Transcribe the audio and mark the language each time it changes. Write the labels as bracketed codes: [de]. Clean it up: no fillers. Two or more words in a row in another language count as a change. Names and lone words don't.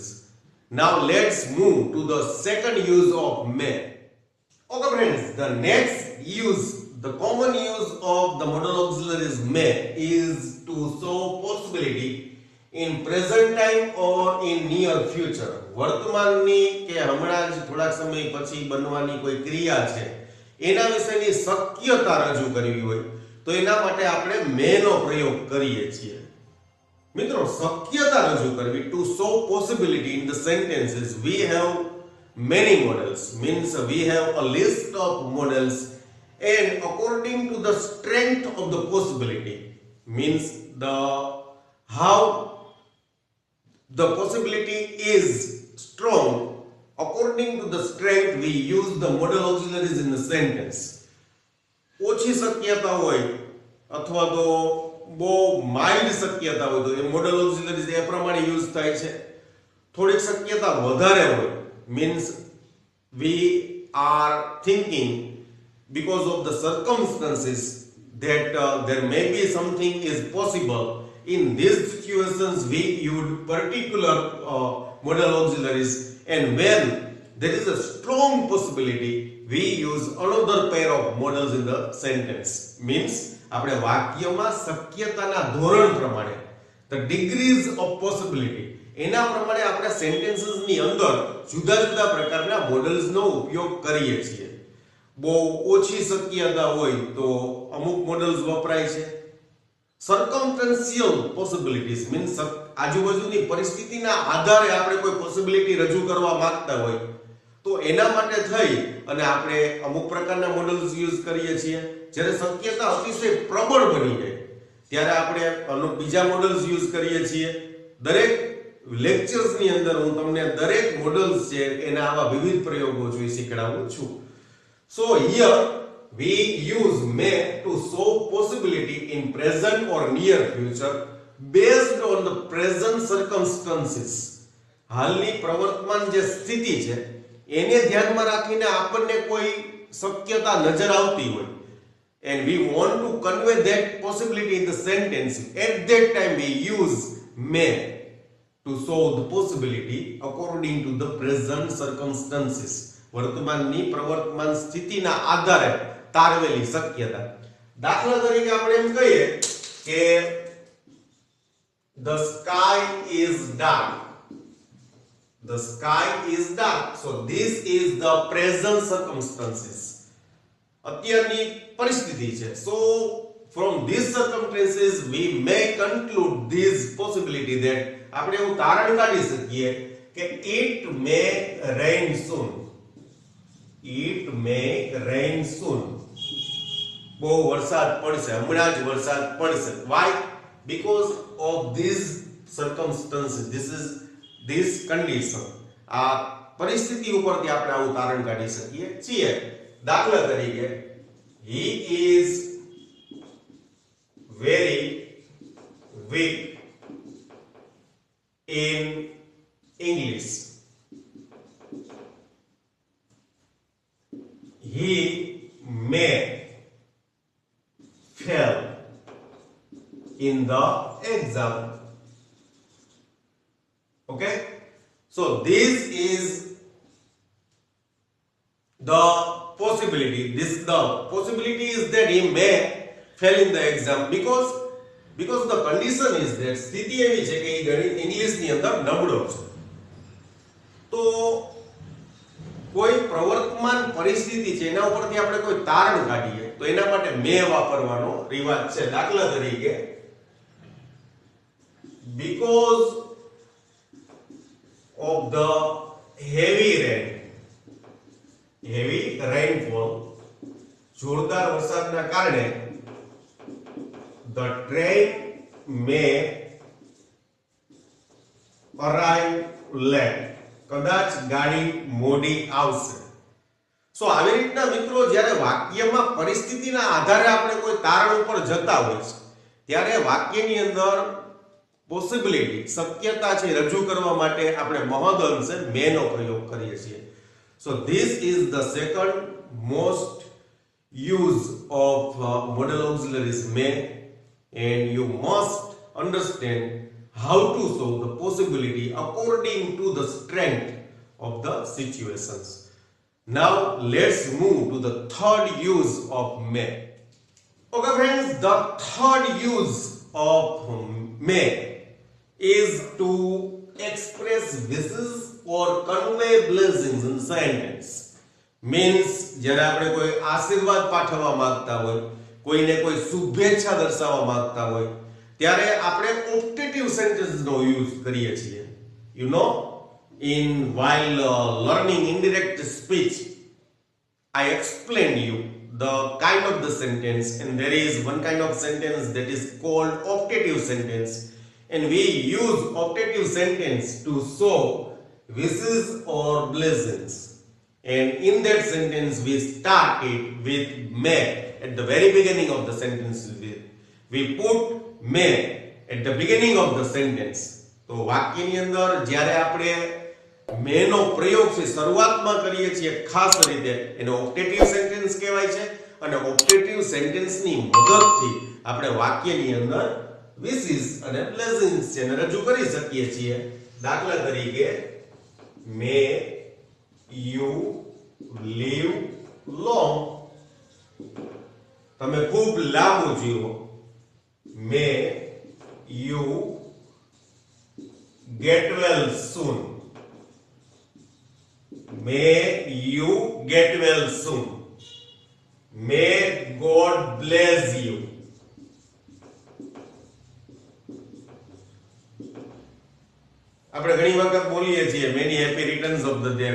[en] Now let's move to the second use of may. Okay friends, the next use, the common use of the modal auxiliaries may is to show possibility in present time or in near future. [gu] વર્તમાનની કે હમણાં જ થોડા સમય પછી બનવાની કોઈ ક્રિયા છે એના વિશેની શક્યતા રજૂ કરવી હોય તો એના માટે આપણે may નો પ્રયોગ કરીએ છીએ. મિત્રો, શક્યતા રજૂ કરવી, [en] to show possibility in the sentences, we have many models, means we have a list of models, and according to the strength of the possibility, means how the possibility is strong, according to the strength we use the modal auxiliaries in the sentence. [gu] ઓછી શક્યતા હોય અથવા તો બહુ માઇલ્ડ શક્યતા હોય તો એ [en] modal auxiliaries [gu] એ પ્રમાણે યુઝ થાય છે. થોડીક શક્યતા વધારે હોય, [en] means we are thinking because of the circumstances that there may be something is possible. In these situations we use particular modal auxiliaries, and when there is a strong possibility we use another pair of modals in the sentence. [gu] Means આપણે વાક્યમાં શક્યતાના ધોરણ પ્રમાણે, [en] the degrees of possibility, [gu] એના પ્રમાણે આપણે સેન્ટેન્સીસ ની અંદર જુદા જુદા પ્રકારના મોડલ્સ નો ઉપયોગ કરીએ છીએ. બહુ ઓછી શક્યતા હોય તો અમુક મોડલ્સ વપરાય છે. [en] circumstantial possibilities means [gu] આજુબાજુની પરિસ્થિતિના આધારે આપણે કોઈ પોસિબિલિટી રજૂ કરવા માંગતા હોય તો એના માટે થઈ અને આપણે અમુક પ્રકારના [en] models use [gu] કરીએ છીએ. જ્યારે શક્યતા અતિશય પ્રબળ બની જાય ત્યારે આપણે બીજા [en] models use [gu] કરીએ છીએ. દરેક લેક્ચર્સ ની અંદર હું તમને દરેક મોડલ્સ છે એના આવા વિવિધ પ્રયોગો જોઈ શીખડાવું છું. [en] So here we use may to show possibility in present or near future based on the present circumstances. [gu] હાલની પ્રવર્તમાન જે સ્થિતિ છે એને ધ્યાનમાં રાખીને આપણને કોઈ શક્યતા નજર આવતી હોય, [en] and we want to convey that possibility in the sentence. At that time we use may to show the possibility according to the present circumstances. [gu] વર્તમાનની પ્રવર્તમાન સ્થિતિના આધારે તારવેલી શક્યતા. દાખલા તરીકે આપણે એમ કહીએ કે [en] the sky is dark. The sky is dark. So this is the present circumstances. [gu] અત્યારની પરિસ્થિતિ છે. [en] So from these circumstances we may conclude this possibility that [gu] આપણે એવું તારણ કાઢી શકીએ કે [en] it may rain soon. It may rain soon. [gu] બહુ વરસાદ પડશે, હમણાં જ વરસાદ પડશે. [en] Why? Because of these circumstances. This condition. [gu] આ પરિસ્થિતિ ઉપરથી આપણે આવું તારણ કાઢી શકીએ છીએ. દાખલા તરીકે [en] he is very weak in English. He may fail in the exam. Okay, so this is the possibility. The possibility is that he may fail in the exam because the condition is that [gu] સ્થિતિ એવી છે કે ગણિત ઇંગ્લિશ ની અંદર નબળો છે. તો કોઈ પ્રવર્તમાન પરિસ્થિતિ છે એના ઉપરથી આપણે કોઈ તારણ કાઢીએ તો એના માટે મે વાપરવાનો રિવાજ છે. દાખલા તરીકે [en] because of the heavy rainfall, [gu] જોરદાર વરસાદના કારણે [en] the train may arrive late, [gu] કદાચ ગાડી મોડી આવશે. સો આવી રીતના મિત્રો જ્યારે વાક્યમાં પરિસ્થિતિના આધારે આપણે કોઈ તારણ ઉપર જતા હોય છે ત્યારે વાક્યની અંદર પોસિબિલિટી શક્યતા છે રજૂ કરવા માટે આપણે મહદ અંશે મેનો પ્રયોગ કરીએ છીએ. [en] So this is the second most use of modal auxiliaries may, and you must understand how to solve the possibility according to the strength of the situations. Now let's move to the third use of may. Okay friends, the third use of may is to express wishes or convey blessings in sentence. [gu] મીન્સ જ્યારે આપણે કોઈ આશીર્વાદ પાઠવવા માંગતા હોય, કોઈને કોઈ શુભેચ્છા દર્શાવવા માંગતા હોય ત્યારે આપણે [en] optative sentence use [gu] કરીએ છીએ. [en] you know, in while learning indirect speech I explained you the kind of the sentence, and there is one kind of sentence that is called optative sentence, and we use optative sentence to show wishes or blessings. And in that sentence we start it with may at the very beginning of the sentence. We put may at the beginning of the sentence. [gu] તો વાક્યની અંદર જ્યારે આપણે may નો પ્રયોગ છે શરૂઆતમાં કરીએ છીએ ખાસ રીતે એને [en] optative sentence [gu] કહેવાય છે, અને [en] optative sentence [gu] મદદથી આપણે વાક્યની અંદર વિશિસ અને બ્લેસિંગ્સ છે એને રજૂ કરી શકીએ છીએ. દાખલા તરીકે [en] may you live long, [gu] તમે ખૂબ લાંબુ જીવો. [en] may you get well soon, may you get well soon, may God bless you. [gu] આપણે ઘણી વખત બોલીએ છીએ [en] Many happy returns of the day.